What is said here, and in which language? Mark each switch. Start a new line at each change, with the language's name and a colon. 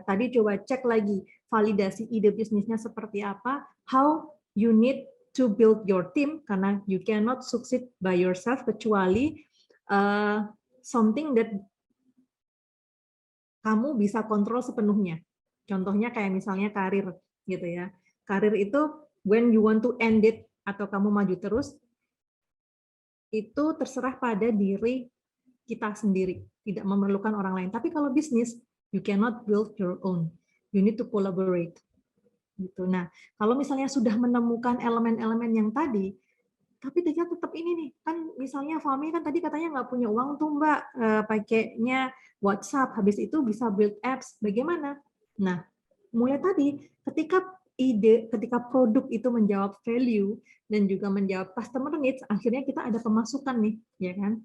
Indonesian: Tadi coba cek lagi validasi ide bisnisnya seperti apa,
English: how you need to build your team,
Indonesian: karena
English: you cannot succeed by yourself
Indonesian: kecuali
English: something that
Indonesian: kamu bisa kontrol sepenuhnya. Contohnya kayak misalnya karir gitu ya. Karir itu
English: when you want to end it
Indonesian: atau kamu maju terus, itu terserah pada diri kita sendiri, tidak memerlukan orang lain. Tapi kalau bisnis,
English: you cannot build your own. You need to collaborate.
Indonesian: Gitu. Nah, kalau misalnya sudah menemukan elemen-elemen yang tadi, tapi dia tetap ini nih, kan misalnya Fahmi kan tadi katanya nggak punya uang tuh Mbak, pakainya WhatsApp, habis itu bisa build apps, bagaimana? Nah, mulai tadi, ketika produk itu menjawab value dan juga menjawab customer needs, akhirnya kita ada pemasukan nih, ya kan?